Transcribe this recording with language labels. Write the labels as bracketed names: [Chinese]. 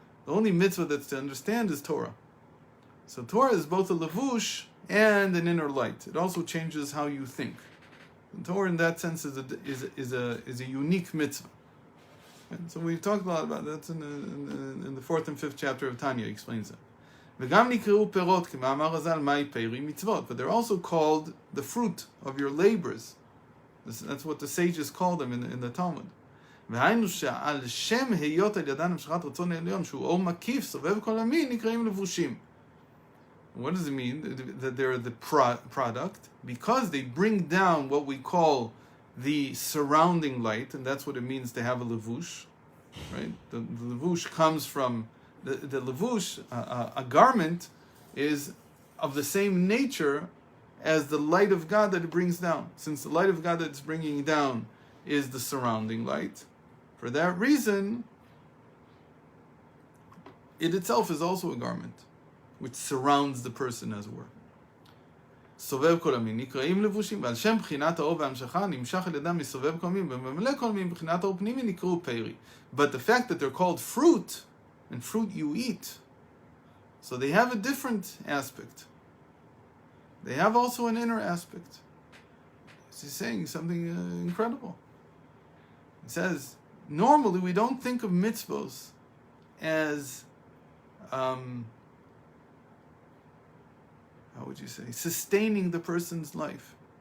[English] The only mitzvah that's to understand is Torah. So Torah is both a levush and an inner light. It also changes how you think. And Torah, in that sense, is a unique mitzvah. And so we've talked a lot about that in the 4th and 5th chapter of Tanya. Explains it. [Hebrew] וגם נקראו פירות, כמאמר הז"ל, מהי פרי מצוות. [English] But they're also called the fruit of your labors. That's what the sages call them in the Talmud. [Hebrew] והיינו שעל שם היות על ידן המשכת רצון העליון, שהוא אור מקיף, סובב כל המין, נקראים לבושים. [English] What does it mean? That they're the product? Because they bring down what we call the surrounding light, and that's what it means to have a levush, right? The levush comes from the levush, a garment, is of the same nature as the light of God that it brings down. Since the light of God that it's bringing down is the surrounding light, for that reason, it itself is also a garment, which surrounds the person, as it were. [Hebrew] סובב כל המין, נקראים לבושים, ועל שם בחינת האור וההמשכה, נמשך על ידם מסובב כל המין, וממלא כל המין, בחינת האור פנימי, נקראו פרי. [English] But the fact that they're called fruit, and fruit you eat, so they have a different aspect. They have also an inner aspect. He's saying something incredible. He says, normally we don't think of mitzvos as, how would you say, sustaining the person's life.